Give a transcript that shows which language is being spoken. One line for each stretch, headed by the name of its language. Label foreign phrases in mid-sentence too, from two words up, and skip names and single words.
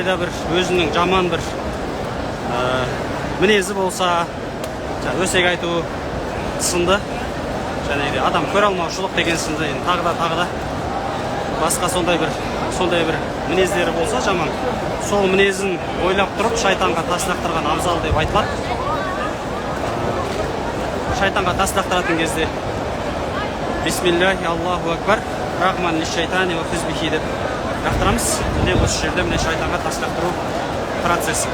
Kazakh: да бір өзінің жаман бір мінезі болса, өсек айту сынды, және адам көре алмаушылық деген сынды, тағы да басқа сондай бір мінездері болса жаман, сол мінезін ойлап тұрып шайтанға тас лақтырған абзал деп айтылады. Шайтанға тас лақтыратын кезде
Arabic: بسم الله الله أكبر رحمن للشيطان وحزبه
Kazakh: деп лақтырамыз. Міне осы жерде міне шайтанға тас лақтыру процесі.